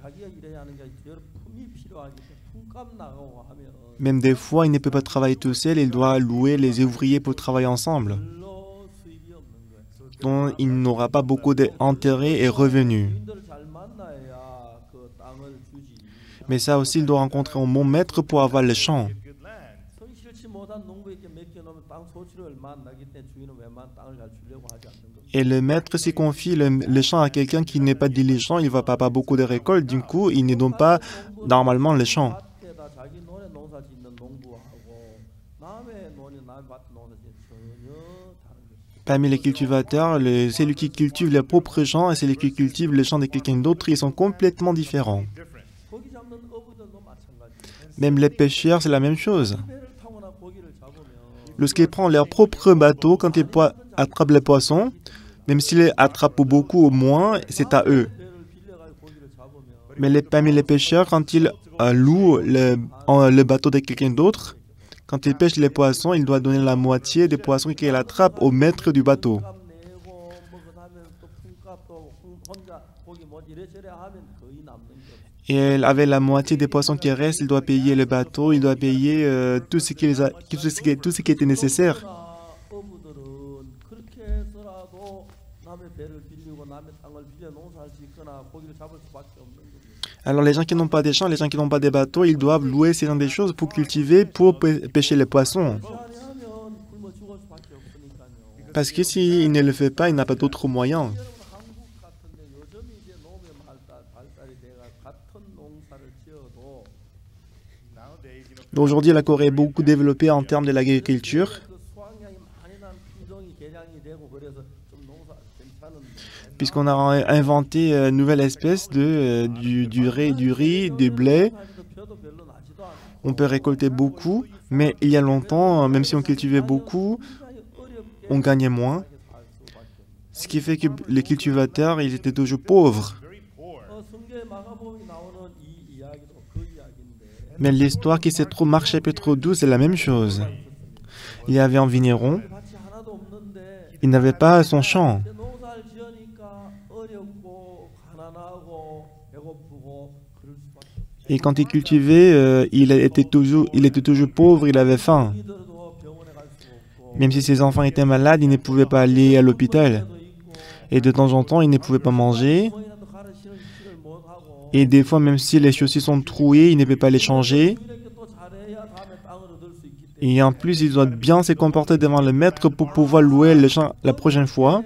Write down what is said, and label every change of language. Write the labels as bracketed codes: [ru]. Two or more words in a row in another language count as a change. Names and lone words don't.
[fr] Même des fois, il ne peut pas travailler tout seul, il doit louer les ouvriers pour travailler ensemble. Donc, il n'aura pas beaucoup d'intérêts et revenus. Mais ça aussi, il doit rencontrer un bon maître pour avoir le champ. [ko] 성실치 못한 농부에게 맡겨놓으면 땅 소출이 얼마 안 나기 때문에 주인은 웬만한 땅을 잘 주려고 하지 않는 거죠. [fr] Et le maître, s'il confie le champ à quelqu'un qui n'est pas diligent, il ne va pas avoir beaucoup de récoltes. Du coup, il ne donne pas normalement le champ. [ko] 밭에다 자기 논에 농사 짓는 농부하고 남의 논에 남의 밭 농사 짓는 전혀 다른 거죠. [fr] Parmi les cultivateurs, celui qui cultive les propres champs et celui qui cultive le champ de quelqu'un d'autre, ils sont complètement différents. [ko] 고기 잡는 어부들도 마찬가지예요. [fr] Même les pêcheurs, c'est la même chose. [ko] 배를 타거나 고기를 잡으면 [fr] Lorsqu'ils prennent leur propre bateau, quand ils attrapent les poissons, même s'ils les attrapent beaucoup ou moins, c'est à eux. [ko] 배를 빌려가지고 고기를 잡으면 [fr] Mais parmi les pêcheurs, quand ils louent le bateau de quelqu'un d'autre, quand ils pêchent les poissons, ils doivent donner la moitié des poissons qu'ils attrapent au maître du bateau. [ko] 값 내고 뭐 그다음에 또 품값도 혼자 고기 뭐 이래저래 하면 거의 남는 게 없어요. [fr] Et avec la moitié des poissons qui restent, il doit payer le bateau, il doit payer tout ce qui était nécessaire. [ko] 어부들은 그렇게 해서라도 남의 배를 빌리고 남의 땅을 빌려 농사를 짓거나 고기를 잡을 수밖에 없는 거죠. [fr] Alors les gens qui n'ont pas des champs, les gens qui n'ont pas des bateaux, ils doivent louer ces gens des choses pour cultiver, pour pêcher les poissons. [ko] 그렇지 않으면 굶어 죽을 수밖에 없으니까요. [fr] Parce que s'il ne le fait pas, il n'a pas d'autre moyen. [ko] 여러분 한국 같은데 요즘 이제 농업 발달이 돼가 같은 농사를 지어도 [fr] Aujourd'hui, la Corée est beaucoup développée en termes de l'agriculture, [ko] 그 수확량이 많이 난 품종이 개량이 되고 그래서 좀 농사 괜찮은데 [fr] puisqu'on a inventé une nouvelle espèce du riz, du blé. [ko] 하지도 벼도 별로 나지도 않고 [fr] On peut récolter beaucoup, mais il y a longtemps, même si on cultivait beaucoup, [ko] 굉장히 어렵게 [fr] on gagnait moins. [ko] 살 수밖에 없는. [fr] Ce qui fait que les cultivateurs, ils étaient toujours pauvres. [ko] 성경의 마가복음에 나오는 이 이야기도 그 이야기인데 [fr] Mais l'histoire qui se trouve Marc chapitre 12, c'est la même chose. Il y avait un vigneron, [ko] 밭이 하나도 없는데 [fr] il n'avait pas son champ. [ko] 농사를 지으니까 어렵고 가난하고 배고프고 그럴 수밖에 없어요. [fr] Et quand il cultivait, il était toujours pauvre, il avait faim. [ko] 이들도 병원에 갈 수 없고 [fr] Même si ses enfants étaient malades, il ne pouvait pas aller à l'hôpital. Et de temps en temps, il ne pouvait pas manger. [ko] 뭐이라도 가르 실을 못 하고 [fr] Et des fois, même si les chaussures sont trouées, il ne peut pas les changer. [ko] 이렇게 또 잘해야 다음에 땅을 얻을 수 있기 때문에 [fr] Et en plus, il doit bien se comporter devant le maître pour pouvoir louer le champ la prochaine fois.